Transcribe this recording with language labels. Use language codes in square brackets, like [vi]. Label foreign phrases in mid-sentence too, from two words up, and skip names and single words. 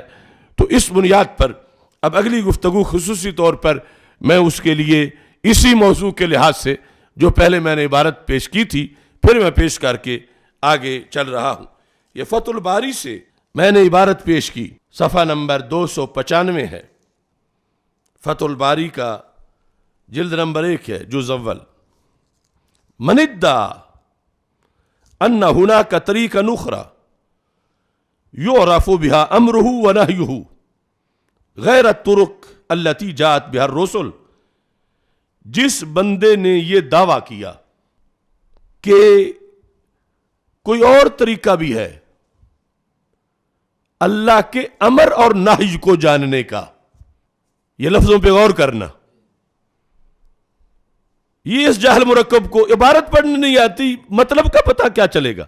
[ur] تو اس بنیاد پر اب اگلی گفتگو خصوصی طور پر میں اس کے لیے اسی موضوع کے لحاظ سے جو پہلے میں نے عبارت پیش کی تھی پھر میں پیش کر کے آگے چل رہا ہوں۔ یہ فتح الباری سے میں نے عبارت پیش کی، صفحہ نمبر 295 ہے، فتح الباری کا جلد نمبر 1 ہے، جز اول۔ [ar] من ادعا ان هناك طریقا اخرى يعرف بها امره ونهيه غیر الطرق التي جاءت بها الرسل، [ur] جس بندے نے یہ دعویٰ کیا کہ کوئی اور طریقہ بھی ہے اللہ کے امر اور نہی کو جاننے کا، یہ لفظوں پہ غور کرنا، یہ اس جہل مرکب کو عبارت پڑھنے نہیں آتی، مطلب کا پتہ کیا چلے گا؟